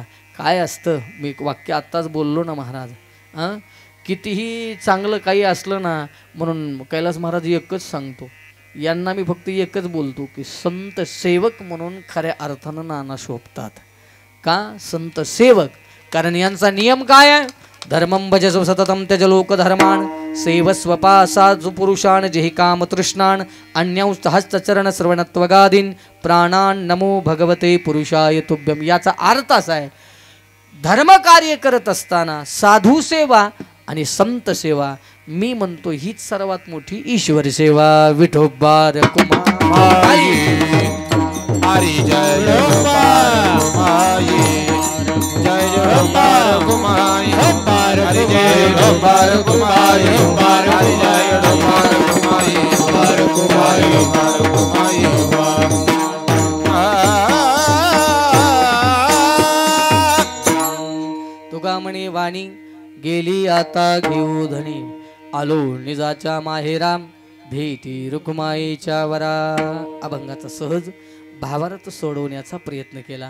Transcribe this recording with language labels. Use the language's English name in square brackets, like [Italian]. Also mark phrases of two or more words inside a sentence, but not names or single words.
[Marathi] काय असतं, मी एक वाक्य आत्ताच बोललो ना महाराज, कितीही चांगलं काही असलं ना, म्हणून कैलास महाराज एकच सांगतो, यांना मी फक्त एकच बोलतो की संत सेवक म्हणून खऱ्या अर्थानं नाना शोभतात. का संत सेवक? कारण यांचा नियम काय आहे? [Sanskrit] धर्मं भजस्व सततं त्यज लोकधर्मान् सेवस्वपासाजु पुरुषान् जेहि काम तृष्णान् अन्यौस्तहस्तचरण श्रवणत्वगादीन् प्राणान् नमो भगवते पुरुषाय तुभ्यं. [Marathi] याचा अर्थ असा आहे, धर्म कार्य करत असताना साधू सेवा आणि संत सेवा, मी म्हणतो हीच सर्वात मोठी ईश्वर सेवा. विठोबा रखुमाई हरी जय रघुमाई, जय रघुमाई, हरि जय रघुमाई, हरि जय रघुमाई, रघुमाई. तुका म्हणे वाणी गेली आता घेऊ धनी, आलो निजाच्या माहेराम भेटी रुक्माईच्या वरा. अभंगाचा सहज भावार्थ सोडवण्याचा प्रयत्न केला.